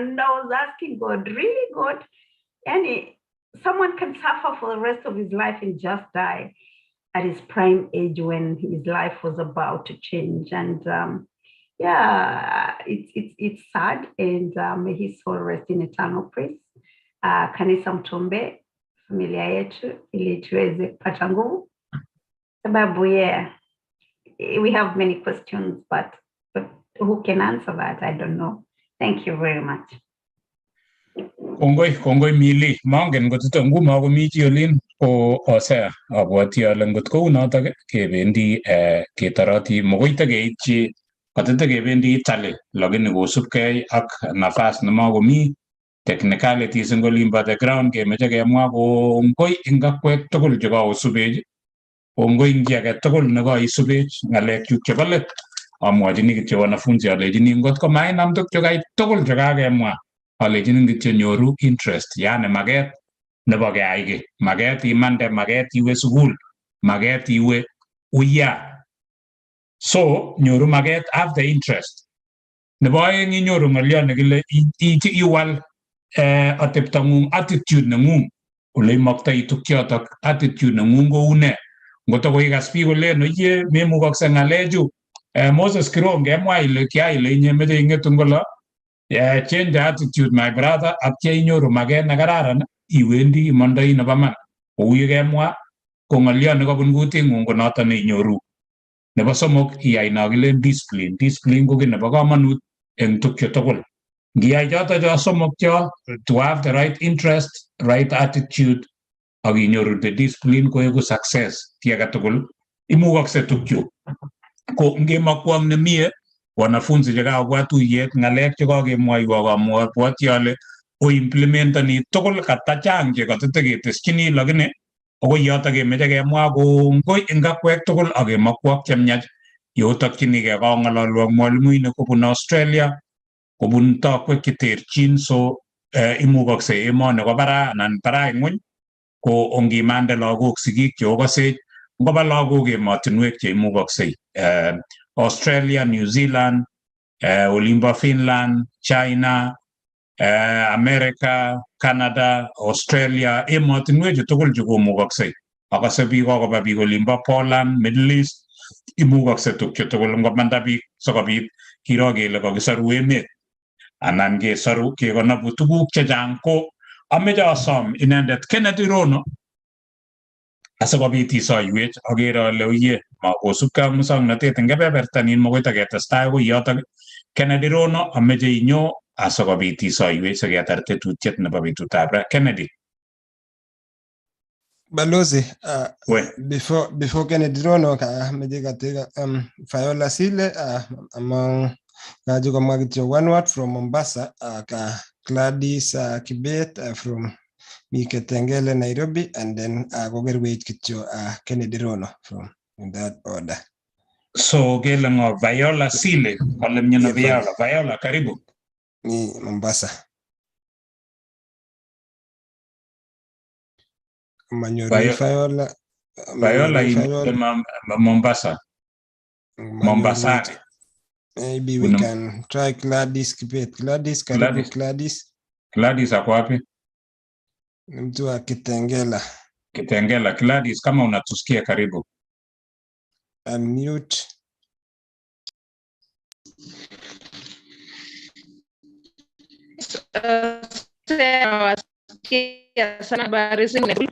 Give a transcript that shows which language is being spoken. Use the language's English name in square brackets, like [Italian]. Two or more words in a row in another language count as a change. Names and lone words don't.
[English] And I was asking God, really, God, someone can suffer for the rest of his life and just die at his prime age when his life was about to change. And it's sad, and may his soul rest in eternal praise. [Swahili] Kanisa mtombe familia yetu ili tuweze kupata nguvu, sababu [English] we have many questions, but who can answer that? I don't know. Thank you very much. [Kalenjin] Kongoi Mili, mangen ngotito nguma komi chi olin ko Hosea abwati ale ngot kou notok kebendi ketoroti mokoi takeitchi kotete kebendi Italy, lakini kosubkei ak nafas nemakomi technicalities eng olin bo [English] the ground [Kalenjin] kemeche kemwa kongoi eng akwek tugul chekaosubech, kongoi eng chi age tugul nekaisubech ng'alekchuk chebo let. Amwachini kityo wanafunzi alechini ngot ko mainam tukchu kai tugul chekakemwa, alechini kityo nyoru interest, yani maket nebo keyai ki, maket imande, maket iwe sukul, maket iwe uya. So nyoru maket [English] after interest. [Kalenjin] Nebo aeng inyoru ng'olyo nekile iwal ateptong'ung, attitude neng'ung, ole imaktoi tukyotok, attitude neng'ung kou ne. ngoto ko ikas biik kolen oye memukokse ng'alechu Moses Kirom kemwa ile kia ile inye meche ing'etu ngolo [English] change the attitude my brother [Kalenjin] atya inyoru maket nekararan iwendi imondoi nebo man kou ye kemwa ko ng'olyo nekabun kuting'ung ko noto neinyoru. Nebo somok iyai no kilen discipline ko kit nebo komonut eng tukyo tugul. Ngiyai choto cho somok cho [English] to have the right interest, right attitude [Kalenjin] ak inyoru [English] the discipline [Kalenjin] koeku success ki age tugul imukokse tukyu. Ko ngemakwong nemie wanafunzi chekakobwa tuyet ng'alek chekakemwoiwo kamwabwoti ale o implementani tugul katachang chekatiteketeschini lakini akoi yoto kemeche kemwa kongoi eng akwek tugul ak kemakwok chemiach yotokchinigei kong'ololwok mwalimuinik kobun Australia kobun tokwek cheterchin so imukokse emoni ko bara anan bara ng'weny ko ongimande lagok sigik cheokosech ngoba lagok emotinwek cheimukoksei Australia, New Zealand, olimbo Finland, China, America, Canada, Australia, emotinwechu tugul chekomukoksei. Akase biik kokoba biik olimbo Poland, Middle East, imukokse tukchu tugul ngomanda biik sikobit kiro kele kakisoru emet anan kesoru kekonobu tuguk chechang ko ameche asom inendet Kennedy Rono asikobit isoiwech akere ale oye kosubkei ak musoknotet eng kebebertanin makoi taketestai ko yotok. Kennedy Rono ameche inyo asikobit isoiwech siketar tetutiet nebo betutab ra. Kennedy. Balozi, [English] before Kennedy Rono [Kalenjin] meche katika [English] Viola Sile among [Kalenjin] kaji komwa kityo [English] one word from Mombasa Gladys Kibet from Miketengele Nairobi and then [Kalenjin] kokerwech kityo [English] Kennedy Rono from in that order. [Kalenjin] So kele ngo Viola Sile kole mnyana Viola karibu. Ni Mombasa. Manyori Viola [English] in Mombasa. Mombasa. Maybe we can try Gladys Kibet. [Swahili] Gladys karibu Gladys. Gladys ako wapi? Mtu wa Kitengela. Kitengela. Gladys kama unatusikia karibu. Unmute. Sana habari zingine.